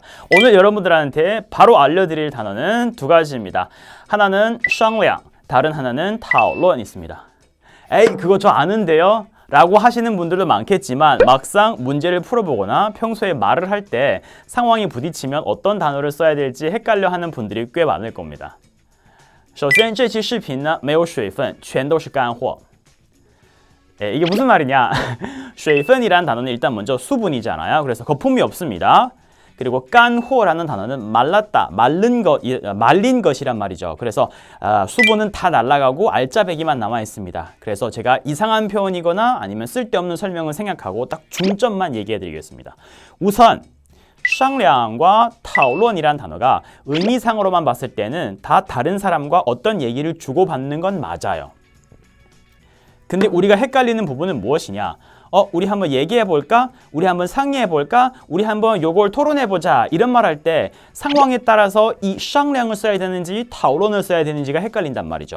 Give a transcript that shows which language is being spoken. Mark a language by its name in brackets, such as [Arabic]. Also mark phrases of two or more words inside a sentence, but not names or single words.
[Korean] 오늘 여러분들한테 바로 알려드릴 단어는 두 가지입니다. 하나는 商量, 다른 하나는 讨论 있습니다. 에이, 그거 저 아는데요? 라고 하시는 분들도 많겠지만 막상 문제를 풀어보거나 평소에 말을 할 때 상황이 부딪히면 어떤 단어를 써야 될지 헷갈려 하는 분들이 꽤 많을 겁니다. [Chinese] 首先这期视频呢没有水分全都是干货 [Korean] 이게 무슨 말이냐 水分 이란 단어는 일단 먼저 수분이잖아요. 그래서 거품이 없습니다. 그리고 깐호라는 단어는 말랐다, 말린 것이란 말이죠. 그래서 수분은 다 날아가고 알짜배기만 남아 있습니다. 그래서 제가 이상한 표현이거나 아니면 쓸데없는 설명을 생략하고 딱 중점만 얘기해 드리겠습니다. 우선 商量과 讨论 이란 단어가 의미상으로만 봤을 때는 다 다른 사람과 어떤 얘기를 주고받는 건 맞아요. 근데 우리가 헷갈리는 부분은 무엇이냐? 우리 한번 얘기해 볼까? 우리 한번 상의해 볼까? 우리 한번 요걸 토론해 보자. 이런 말 할 때 상황에 따라서 이 商量을 써야 되는지 讨论을 써야 되는지가 헷갈린단 말이죠.